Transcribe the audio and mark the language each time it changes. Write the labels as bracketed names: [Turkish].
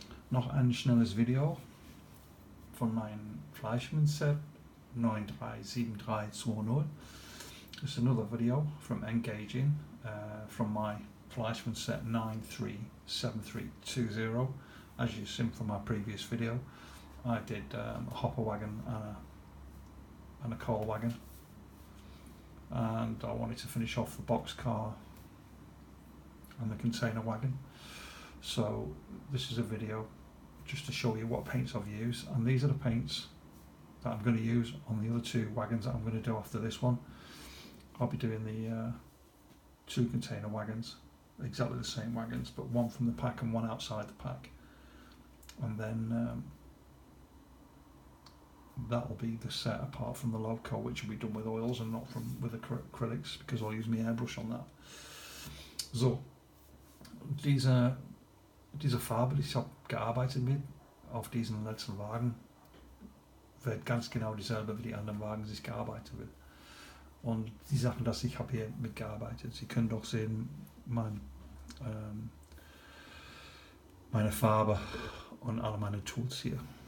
[German] Noch ein schnelles Video von meinem Fleischmann set 937320. [English] This is another video from engaging from my Fleischmann set 937320. As you've seen from my previous video, I did a hopper wagon and a coal wagon, and I wanted to finish off the box car and the container wagon. So this is a video just to show you what paints I've used, and these are the paints that I'm going to use on the other two wagons that I'm going to do after this one. I'll be doing the two container wagons, exactly the same wagons, but one from the pack and one outside the pack, and then that'll be the set apart from the loco, which will be done with oils and not with acrylics, because I'll use my airbrush on that. [German] So, diese Farbe, die ich habe gearbeitet mit, auf diesen letzten Wagen, wird ganz genau dieselbe wie die anderen Wagen, die ich gearbeitet wird. Und die Sachen, dass ich habe hier mitgearbeitet, Sie können doch sehen, meine Farbe und alle meine Tools hier.